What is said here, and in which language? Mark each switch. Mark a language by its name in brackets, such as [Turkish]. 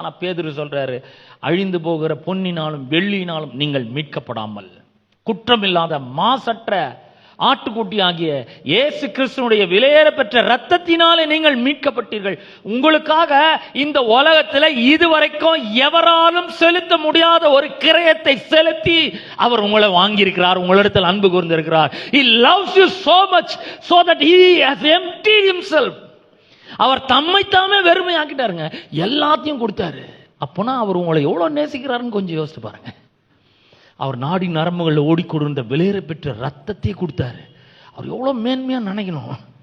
[Tamil] ஆனா பேதுரு சொல்றாரு, அழிந்து போகிற பொன்னினாலும் வெள்ளியினாலும் நீங்கள் மீட்கப்படாமல் குற்றமில்லாத மாசற்ற ஆட்டுக்குட்டி ஆகிய இயேசு கிறிஸ்துனுடைய விலையேற பெற்ற ரத்தத்தினாலே நீங்கள் மீட்கப்பட்டீர்கள். உங்களுக்காக இந்த உலகத்தில் இதுவரைக்கும் எவராலும் செலுத்த முடியாத ஒரு கிரயத்தை செலுத்தி அவர் உங்களை வாங்கியிருக்கிறார், உங்களிடத்தில் அன்பு கூர்ந்திருக்கிறார். [English] He loves you so much so that he has emptied himself. [Tamil] அவர் தம்மைத்தாமே வெறுமையாக்கிட்டாருங்க, எல்லாத்தையும் கொடுத்தாரு. அப்போனா அவர் உங்களை எவ்வளவு நேசிக்கிறாருன்னு கொஞ்சம் யோசிச்சு பாருங்க. அவர் நாடி நரம்புகளில் ஓடிக்கொண்டிருந்த விலையேற பெற்ற ரத்தத்தை கொடுத்தாரு. அவர் எவ்வளவு மேன்மையா நினைக்கணும்.